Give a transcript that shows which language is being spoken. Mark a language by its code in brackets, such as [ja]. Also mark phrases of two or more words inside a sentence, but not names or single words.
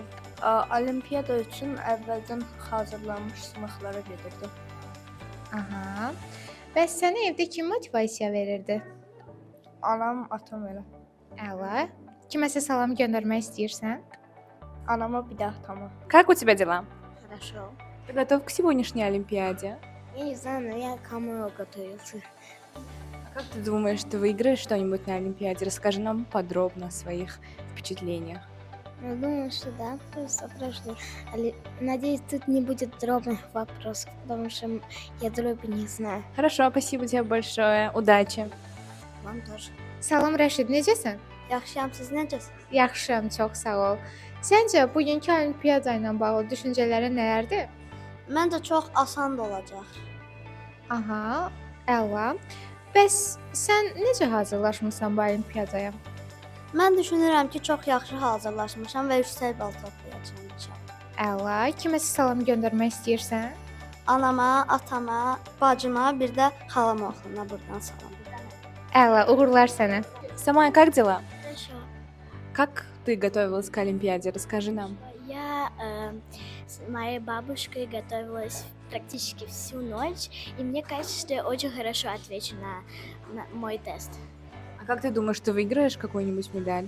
[az] Olimpiyada üçün əvvəldən hazırlanmış sınaqlara gedirdim. Aha. Bəs sənə evdə kim motivasiya verirdi? Anam, atam elə. Əla. Kiməsə salam göndərmək istəyirsən? Anama bir də atama. [ru] Как у тебя дела? Хорошо. Ты готов к сегодняшней Олимпиаде? Я не знаю, но я к кому готовился. А как ты думаешь, ты выиграешь что-нибудь на Олимпиаде? Расскажи нам подробно о своих впечатлениях. Я думаю, что да, просто прошло. Надеюсь, тут не будет дробных вопросов, потому что я дроби не знаю. Хорошо, спасибо тебе большое. Удачи. Вам тоже. [az] Salam Rəşid, necəsən? Yaxşıyam, siz necəsiniz? Yaxşıyam, çox sağ ol. Səncə bugünkü olimpiyada ilə bağlı düşüncələrin nələrdir? Məncə çox asan da olacaq. Aha, əla. Bəs sən necə hazırlaşmısan bu olimpiyadaya? Mən düşünürəm ki, çox yaxşı hazırlaşmışam və yüksək bal toplayacağam inşallah. Əla. Kiməsə salam göndərmək istəyirsən? Anama, atama, bacıma, bir də xalama oğluna buradan salam. Əla, uğurlar sənə. [ru] Самая, как дела? Хорошо. Как ты готовилась к Олимпиаде? Расскажи нам. Я с моей бабушкой готовилась практически всю ночь, и мне кажется, что я очень хорошо отвечу на мой тест. А как ты думаешь, ты выиграешь какую-нибудь медаль?